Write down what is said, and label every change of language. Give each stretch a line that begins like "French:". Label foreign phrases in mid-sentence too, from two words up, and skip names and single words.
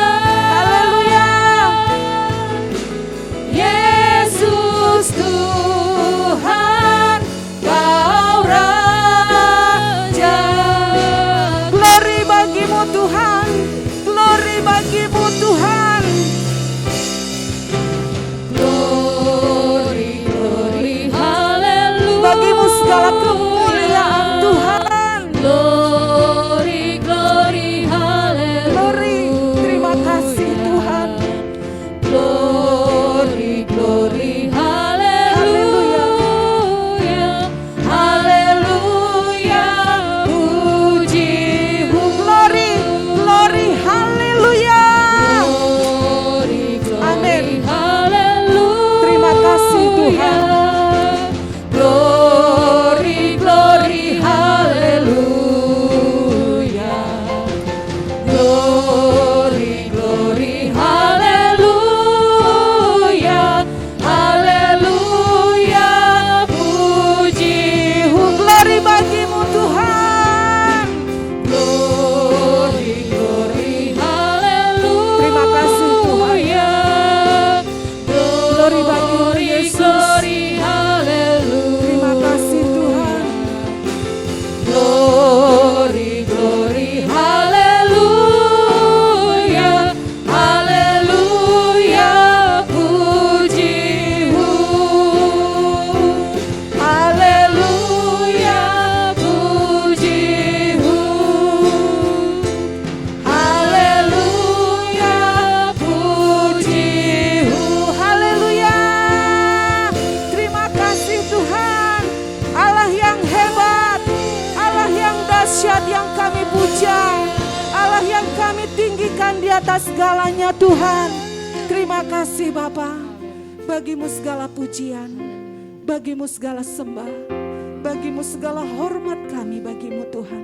Indonesian: Haleluya. Yesus Tuhan, Kau Raja. Glory bagimu Tuhan, glory bagimu Tuhan.
English: Glory, glory,
Indonesian: haleluya. Bagimu segala kemuliaan Tuhan.
English: Glory, glory, haleluya.
Indonesian: Glory, terima kasih Tuhan.
English: Glory, glory,
Indonesian: haleluya. Haleluya, puji-Mu.
English: Glory, glory,
Indonesian: haleluya. Amin. Terima kasih Tuhan.
English: Glory, glory, haleluya. Glory, glory,
Indonesian: haleluya. Haleluya, puji-Mu. Glory bagimu Tuhan.
English: Glory, glory,
Indonesian: haleluya. Terima kasih Tuhan. Glory bagimu Yesus. Terima kasih Tuhan.
English: Glory, glory,
Indonesian: haleluya. Haleluya, puji-Mu. Haleluya, puji-Mu. Haleluya, puji-Mu. Haleluya. Terima kasih Tuhan. Allah yang hebat, Allah yang dahsyat yang kami puja, Allah yang kami tinggikan di atas segalanya Tuhan. Terima kasih Bapa. Bagimu segala pujian, bagimu segala sembah, bagimu segala hormat kami, bagimu Tuhan.